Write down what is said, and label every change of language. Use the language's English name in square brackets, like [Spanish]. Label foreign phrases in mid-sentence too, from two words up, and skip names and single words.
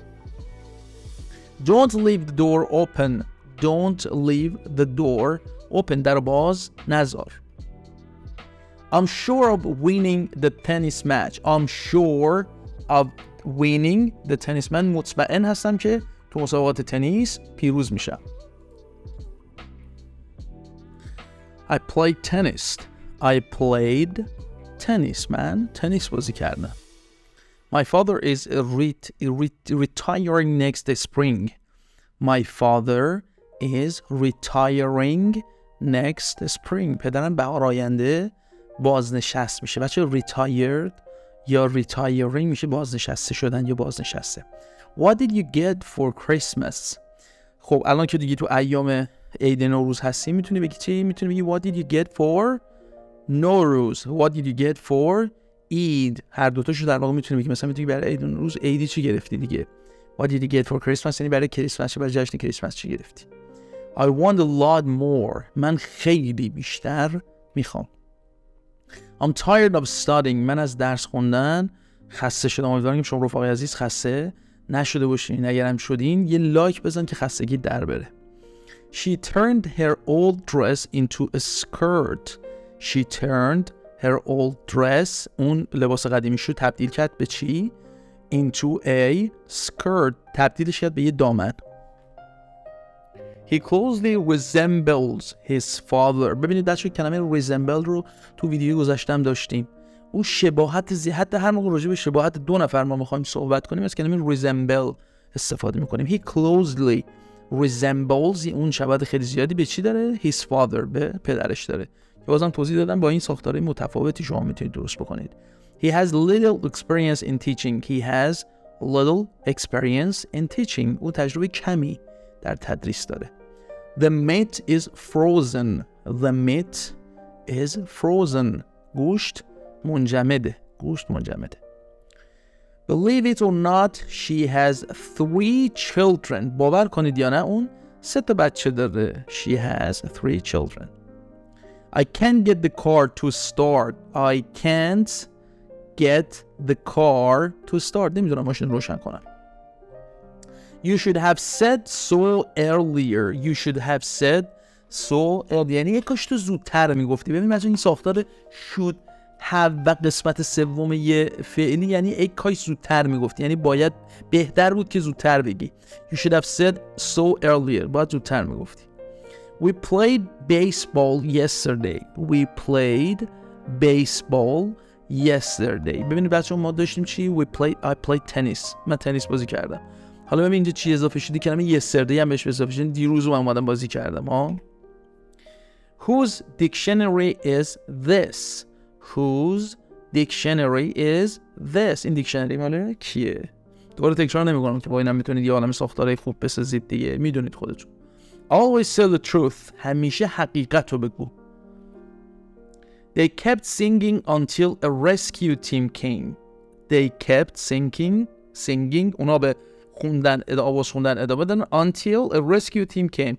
[English] Don't leave the door open. Don't leave the door open. [Persian] در باز نذار. [English] I'm sure of winning the tennis match. I'm sure of winning the tennis match. [Persian] مطمئن هستم که تو مسابقات تنیس پیروز میشم. [English] I played tennis. I played tennis man. [Persian] تنیس بازی کردم. [English] My father is retiring next spring. My father is retiring next spring. [Persian] پدرم بهار آینده بازنشست میشه. بچه retired یا retiring میشه بازنشسته شدن یا بازنشسته. [English] What did you get for Christmas? [Persian] خب الان که دیگه تو ایام عید نوروز هستیم میتونی بگی چی؟ میتونی بگی [English] what did you get for نوروز. What did you get for اید. [Persian] هر دوتاشو در واقع میتونی بگی. مثلا میتونی برای عید نوروز عیدی چی گرفتی دیگه. [English] What did you get for Christmas [Persian] یعنی برای کریسمس، برای جشن کریسمس چی گرفتی. [English] I want a lot more. [Persian] من خیلی بیشتر میخوام. [English] I'm tired of studying. [Persian] من از درس خوندن خسته شدم. امیدوارم که شما رفقای عزیز خسته نشده باشین. اگرم شدین یه لایک بزن که خستگی در بره. [English] She turned her old dress into a skirt. She turned her old dress. [Persian] اون لباس قدیمی شو تبدیل کرد به چی؟ [English] Into a skirt. [Persian] تبدیلش کرد به یه دامن. [English] He closely resembles his father. [Persian] ببینید بچه کلمه resemble رو تو ویدیو گذاشتم داشتیم. اون شباهت حتی هر موقع راجع به شباهت دو نفر ما میخوایم صحبت کنیم از کلمه resemble استفاده میکنیم. [English] He closely resembles. [Persian] اون شباهت خیلی زیادی به چی داره؟ [English] His father. [Persian] به پدرش داره. بازم توضیح دادم با این ساختارهای متفاوتی شما میتونید درست بکنید. [English] He has little experience in teaching. He has little experience in teaching. [Persian] او تجربه کمی در تدریس داره. [English] The meat is frozen. The meat is frozen. [Persian] گوشت منجمده. گوشت منجمده. [English] Believe it or not, she has 3 children. [Persian] باور کنید یا نه اون 3 تا بچه داره. [English] She has 3 children. I can't get the car to start. I can't get the car to start. [Persian] نمیدونم ماشین روشن کنم. You should have said so earlier. You should have said so earlier. یعنی یک کاش تو زودتر میگفتی. ببین مثلا این ساختار [English] should have [Persian] و قسمت سوم یه فعلی یعنی یک کاش زودتر میگفتی. یعنی باید بهتر بود که زودتر بگی. [English] You should have said so earlier. [Persian] باید زودتر میگفتی. [English] We played baseball yesterday. We played baseball yesterday. [Persian] ببینید بچه‌ها ما داشتیم چی؟ [English] I played tennis. [Persian] من تنیس بازی کردم. حالا ببین اینجا چی اضافه شدی؟ کلمه yesterday هم بهش اضافه شد. دیروز من اومدم بازی کردم ها. [English] Whose dictionary is this? Whose dictionary is this? [Persian] این دیکشنری مال کیه؟ دوباره تکرار نمی‌کنم که با اینم میتونید یه عالمه ساختارهای خوب بسازید دیگه. میدونید خودتون. [English] Always tell the truth. [Persian] همیشه حقیقت رو بگو. [English] They kept singing until a rescue team came. They kept singing. [Persian] اونا به آواز خوندن ادامه دادن [English] until a rescue team came.